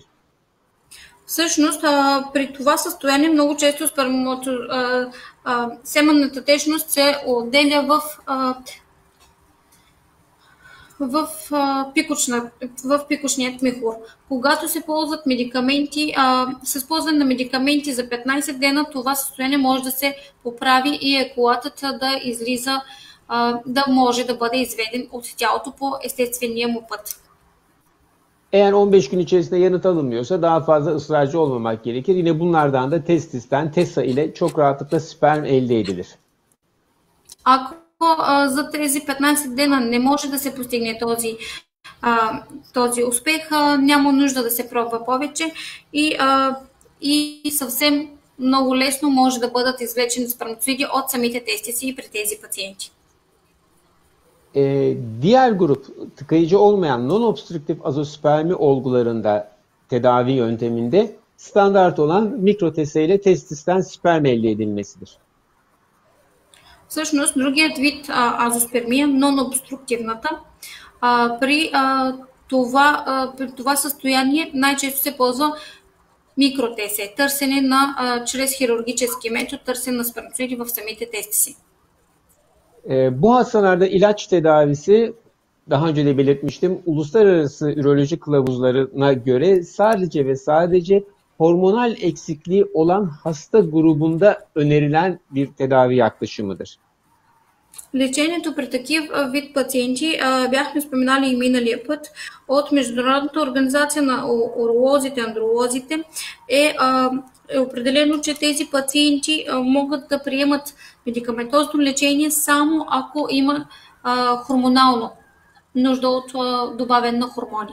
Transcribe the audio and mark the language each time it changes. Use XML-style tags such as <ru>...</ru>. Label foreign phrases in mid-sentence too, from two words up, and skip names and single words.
<bg>Всъщност, при това състояние много често семенната течност се отделя в пикочният мехур. Когато се ползват медикаменти, с ползване на медикаменти за 15 дена, това състояние може да се поправи и еякулатът да излиза, да може да бъде изведен от тялото по естествения му път.</bg> <tr>Eğer 15 gün içerisinde yanıt alınmıyorsa daha fazla ısrarcı olmamak gerekir. Yine bunlardan da testisten, TESA ile çok rahatlıkla sperm elde edilir.</tr> <bg>Ако за тези 15 дена не може да се постигне този успех, няма нужда да се пробва повече и съвсем много лесно може да бъдат извлечени сперматозоиди от самите тестиси при тези пациенти.</bg> <tr>Diğer grup tıkayıcı olmayan non-obstrüktif azospermi olgularında tedavi yönteminde standart olan mikrotese ile testisten sperm elde edilmesidir.</tr> <bg>Всъщност, другият вид азоспермия, нон-обструктивната, при това състояние най-често се ползва микротесе, търсене чрез хирургически метод, търсене на сперматозоиди в самите тестиси.</bg> <tr>Bu hastalarda ilaç tedavisi, daha önce de belirtmiştim, uluslararası üroloji kılavuzlarına göre sadece ve sadece hormonal eksikliği olan hasta grubunda önerilen bir tedavi yaklaşımıdır.</tr> <bg>Лечението при такив вид пациенти бяхме споменали и миналия път от Международната организация на уролозите, андролозите е определено, че тези пациенти могат да приемат медикаментозно лечение само ако има хормонално нужда от добавен на хормони.</bg>